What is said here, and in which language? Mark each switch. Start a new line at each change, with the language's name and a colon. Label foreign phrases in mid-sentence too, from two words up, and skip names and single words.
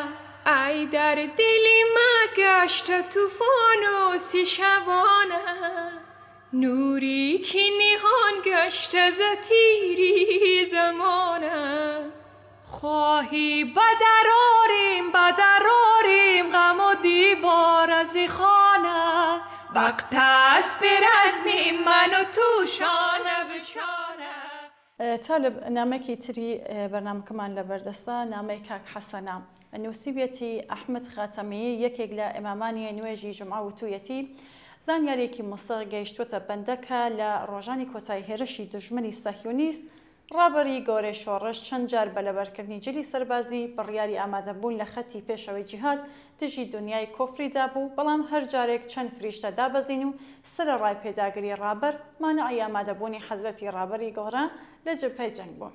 Persian: ای در دلی ما گشت طوفان و سی شبانه، نوری که نهان گشت از تیری زمانه، خواهی بدراریم غم و دیوار از خانه، وقت است به رزمی من و تو شانه به شانه.
Central Kurdish: طالب نامێکی تری بەرنامەکەمان لەبەردەستە نامەی کاک حەسەنە نووسیبێتی ئەحمەد خاتەمی یەکێک لە ئیمامانی نوێژی جومعە وتوویەتی زانیاریەکی مۆسیق گەیشتووەتە بەندەکە لە ڕۆژانی کۆتایی هێرشی دژمنی سەهیۆنیست ڕابەری گۆرەی شۆڕش چەند جار بە لەبەرکردنی جلی سەربازی بڕیاری ئامادەبوون لە خەتی پێشەوەی جیهاد دژی دنیای کۆفریدا بوو، بەڵام هەر جارێک چەند فریشتە دابەزین و سرە ڕای پێداگری ڕابەر مانەعی ئامادەبوونی حەزرەتی ڕابەری گۆڕە لە جبهەی جەنگ بوو.